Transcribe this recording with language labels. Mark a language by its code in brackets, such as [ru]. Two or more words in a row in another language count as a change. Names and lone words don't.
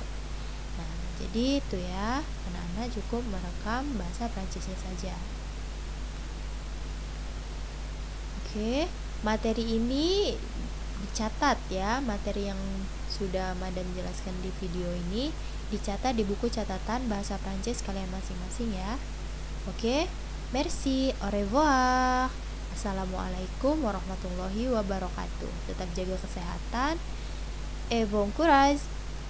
[id] Nah, jadi itu ya, anak-anak cukup merekam bahasa Prancisnya saja. Oke, materi ini dicatat ya, materi yang sudah Madam jelaskan di video ini dicatat di buku catatan bahasa Prancis kalian masing-masing ya. Oke, [fr] merci, au revoir. [ar] السلام عليكم ورحمة الله وبركاته. [id] Tetap jaga kesehatan. [fr] Et bon courage.